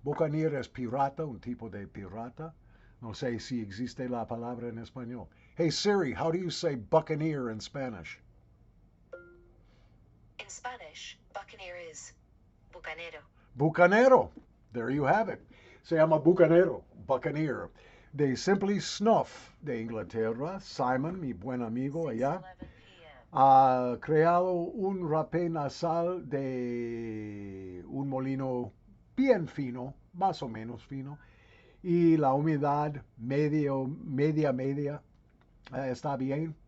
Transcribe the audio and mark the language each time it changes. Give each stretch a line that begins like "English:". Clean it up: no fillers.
Spanish: Buccaneer es pirata, un tipo de pirata. No sé si existe la palabra en español.
English: Hey Siri, how do you say Buccaneer in Spanish? In Spanish, Buccaneer is Bucanero.
Spanish: Bucanero.
English: There you have it.
Spanish: Se llama Bucanero, Buccaneer. De Simply Snuff de Inglaterra, Simon, mi buen amigo allá, ha creado un rapé nasal de un molino bien fino, más o menos fino, y la humedad media, está bien.